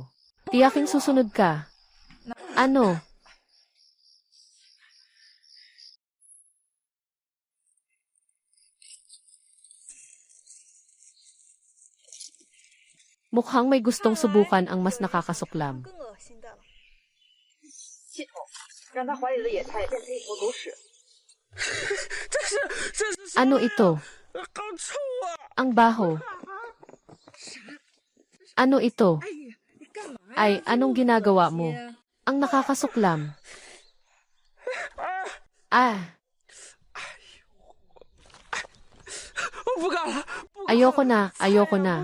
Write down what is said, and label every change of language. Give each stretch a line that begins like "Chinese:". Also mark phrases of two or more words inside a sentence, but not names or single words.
Filipino: Tiyaking susunod ka. Ano? Mukhang may gustong subukan ang mas nakakasuklam.
Chinese: 更恶心的了。系统让他怀里的野菜变成一坨狗屎。
Filipino: Ano ito? Ang baho. Ano ito? Ay, anong ginagawa mo? Ang nakakasuklam. Ah, ayoko na, ayoko na.